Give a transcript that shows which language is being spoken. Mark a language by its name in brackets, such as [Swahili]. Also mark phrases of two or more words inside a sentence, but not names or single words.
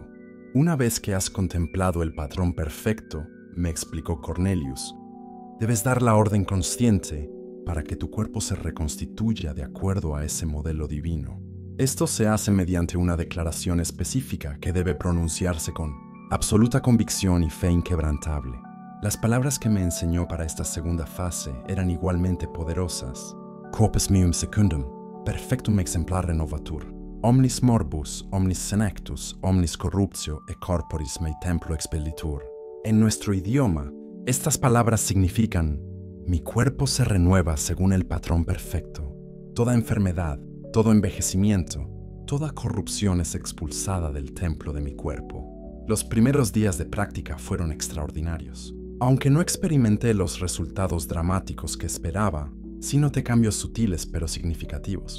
[Spanish] Una vez que has contemplado el patrón perfecto, me explicó Cornelius, debes dar la orden consciente para que tu cuerpo se reconstituya de acuerdo a ese modelo divino. Esto se hace mediante una declaración específica que debe pronunciarse con absoluta convicción y fe inquebrantable. Las palabras que me enseñó para esta segunda fase eran igualmente poderosas. [Latin] Corpus meum secundum, perfectum exemplare novatur. Omnis morbus, omnis senectus, omnis corruptio e corporis mei templo expellitur. [Spanish] En nuestro idioma, estas palabras significan: mi cuerpo se renueva según el patrón perfecto. Toda enfermedad, todo envejecimiento, toda corrupción es expulsada del templo de mi cuerpo. Los primeros días de práctica fueron extraordinarios. Aunque no experimenté los resultados dramáticos que esperaba, sí noté cambios sutiles pero significativos.